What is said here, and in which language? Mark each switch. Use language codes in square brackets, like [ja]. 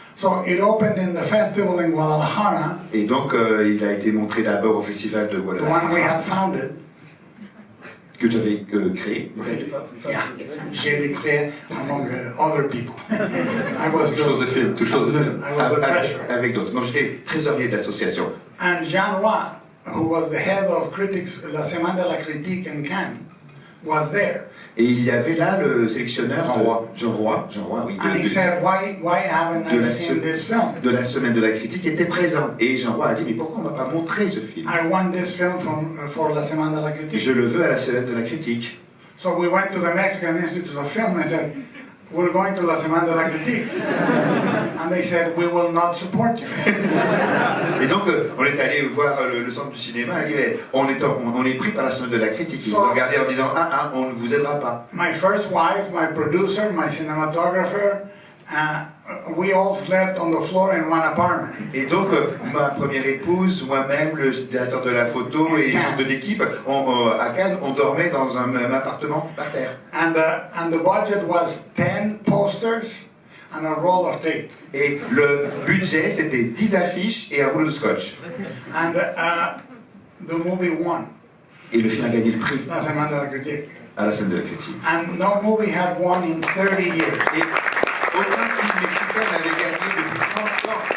[en] So it opened in the festival in Guadalajara, [fr] Et donc il a été montré d'abord au festival de [en] the one we [fr] Guadalajara [en] had founded. [fr] que j'avais créé. [en] Yeah, [fr] j'ai créé [en] among other people. I was [fr] Tout chose de film. [en] I was the treasurer. [fr] Avec d'autres. Non, j'étais trésorier de l'association. [en] And Jean Roy, who was the head of critics, La Semaine de la Critique in Cannes, was there. [fr] Et il y avait là le sélectionneur Jean Roy. Jean Roy, oui, [en] And he said, why haven't I seen this film? [fr] de la semaine de la critique était présent. Et Jean Roy a dit mais pourquoi on ne va pas montrer ce film? [en] I want this film for La Semaine de la Critique. [fr] Je le veux à la semaine de la critique. [en] So we went to the Mexican Institute of Film and said, we're going to La Semaine de la Critique. And they said, we will not support you. [fr] Et donc on est allé voir le centre du cinéma. Il dit mais on est pris par la semaine de la critique. Ils nous ont regardé en disant on ne vous aidera pas. [en] My first wife, my producer, my cinematographer, we all slept on the floor in one apartment. [fr] Et donc ma première épouse, moi-même, le directeur de la photo et les gens de l'équipe à Cannes, on dormait dans un même appartement par terre. [en] And the budget was 10 posters and a roll of tape. [fr] Et le budget, c'était 10 affiches et un rouleau de scotch. [en] And the movie won [fr] Et le film a gagné le prix [en] La Semaine de la Critique. [fr] à la semaine de la critique. [en] And no movie had won in 30 years. [fr] Et aucun film mexicain n'avait gagné depuis 30 ans.